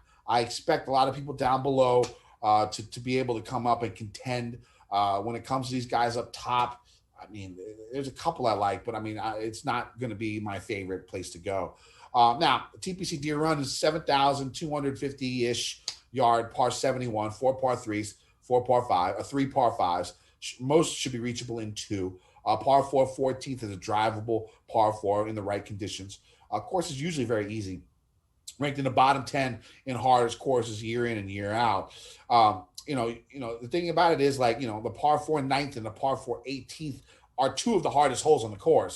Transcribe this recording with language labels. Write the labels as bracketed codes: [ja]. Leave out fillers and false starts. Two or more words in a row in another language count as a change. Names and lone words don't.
[en] I expect a lot of people down below to be able to come up and contend. When it comes to these guys up top, I mean, there's a couple I like, but I mean, it's not going to be my favorite place to go. Now, TPC Deere Run is 7,250-ish yard, par 71, 4 par 3s, 4 par 5, 3 par 5s. Most should be reachable in 2. Par 4, 14th is a drivable par 4 in the right conditions. Course is usually very easy. Ranked in the bottom 10 in hardest courses year in and year out. The thing about it is the par 4 9th and the par 4 18th are 2 of the hardest holes on the course.